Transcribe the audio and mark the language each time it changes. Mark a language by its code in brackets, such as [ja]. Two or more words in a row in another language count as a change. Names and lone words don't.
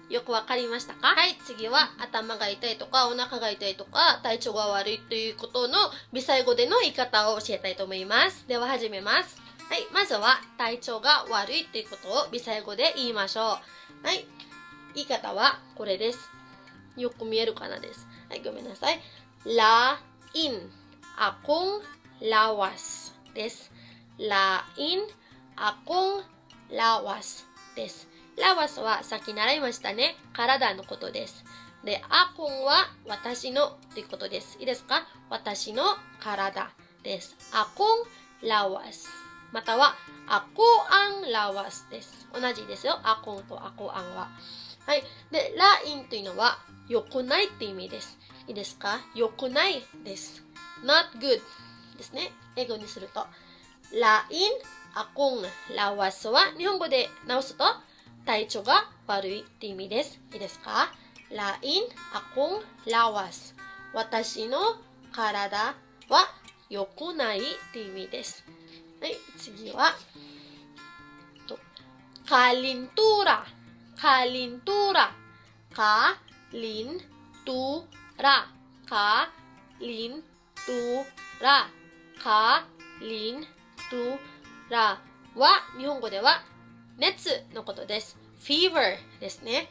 [ja] よくわかりましたか？はい。次は頭が痛いとかお腹が痛いとか体調が悪いということのビサイ語での言い方を教えたいと思います。では始めます。はい。まずは体調が悪いということをビサイ語で言いましょう。はい。言い方はこれです。よく見えるかなです。はい。ごめんなさい。 [ceb] Lain akong lawas [ja] です。 [ceb] Lain akong lawas [ja] です。lawas はさっき習いましたね。体のことです。で、akong は私のということです。いいですか？私の体です。 [ceb] akong lawas [ja] または [ceb] ako ang lawas [ja] です。同じですよ。akong と [ceb] ako ang [ja] は。はい。で、lain というのは良くないって意味です。いいですか？良くないです。 [en] not good [ja] ですね。英語にすると。 [ceb] lain akong lawas [ja] は日本語で直すと体調が悪いって意味です。いいですか？ [ceb] lain akong lawas [ja] 私の体は良くないって意味です。はい、次は [ceb] kalintura kalintura kalintura kalintura kalintura [ja] は日本語では熱のことです。fever ですね。